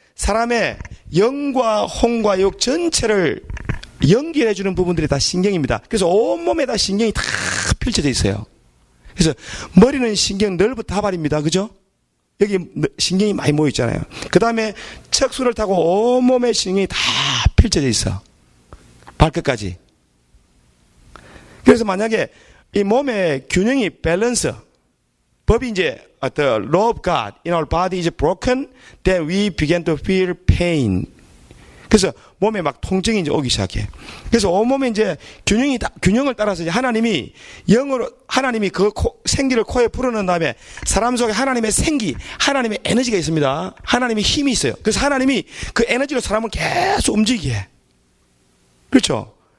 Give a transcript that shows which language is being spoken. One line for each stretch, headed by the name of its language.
Korean: 사람의 영과 혼과 육 전체를 연결해주는 부분들이 다 신경입니다. 그래서 온몸에 다 신경이 다 펼쳐져 있어요. 그래서 머리는 신경 넓어 다발입니다. 그죠? 여기 신경이 많이 모여 있잖아요. 그 다음에 척수를 타고 온몸에 신경이 다 펼쳐져 있어. 발끝까지. 그래서 만약에 이 몸의 균형이 밸런스, 법이 이제
English: the law of God in our body is broken, then we begin to feel pain.
Korean: 그래서 몸에 막 통증이 이제 오기 시작해. 그래서 온몸에 이제 균형을 따라서 이제 하나님이 영으로, 하나님이 그 생기를 코에 불어넣은 다음에 사람 속에 하나님의 생기, 하나님의 에너지가 있습니다. 하나님의 힘이 있어요. 그래서 하나님이 그 에너지로 사람을 계속 움직이게 해. 그렇죠?